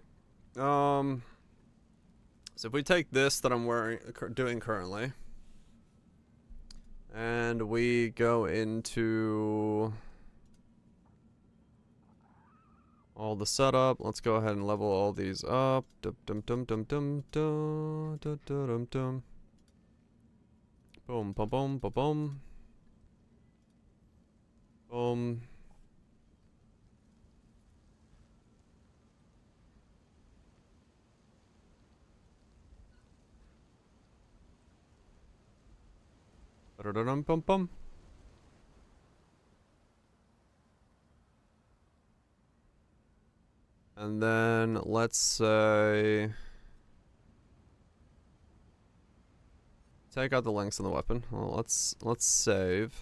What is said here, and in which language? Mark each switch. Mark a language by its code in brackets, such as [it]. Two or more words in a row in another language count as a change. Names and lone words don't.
[en] So if we take this that I'm doing currently, and we go into all the setup, let's go ahead and level all these up. Dum dum dum dum dum dum dum dum dum. Boom, boom, boom, boom, boom. Boom. Ba-da-da-dum, bum, bum. And then let's say take out the links in the weapon. Well, let's save.